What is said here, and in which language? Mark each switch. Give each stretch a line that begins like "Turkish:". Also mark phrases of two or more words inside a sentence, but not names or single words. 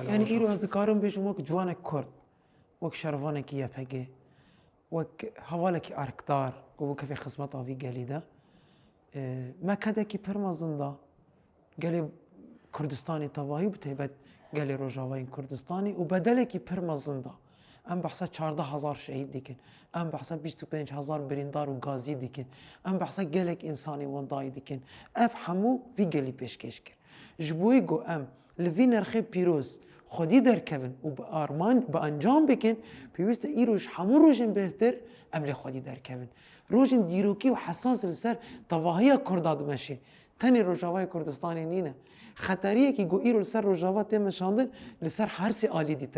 Kurdish: ینی ئیرۆ دەکارم بێژم وەک جوانێک کورد وەک شەروانێکی یەپەگێ وەک هەواڵێکی ئارکدار و کەفێ خزمەت ئاوی گەلیدا مەکەدێکی پرمەزندا گەلێ کوردستانی تەواهی بتەیبەت گەلێ ڕۆژاوای کوردستانی و بەدەلێکی پرمەزندا ئەم بەحسە 14,000 شەهید دیکن ئەم بەحسە 25,000 بریندار و گازی دیکن ئەم بەحسە گەلێک ئینسانی وەندایی دیکن ئەف هەموو وی گەلی پێشکەش کرد ji بۆی گۆ ئەم li vî nerxê pîroz xwedî derkevin û bi arman bi encam bikin pêwîst e îroj hemû rojên bêhtir em lê xwedî derkevin rojên dîrokî û hesas li ser tevahiya Kurda dimeşê tenê Rojavayê Kurdistanê nîne xeteriyekî got îro li ser Rojava tê meşandin li ser hersê alî dîtir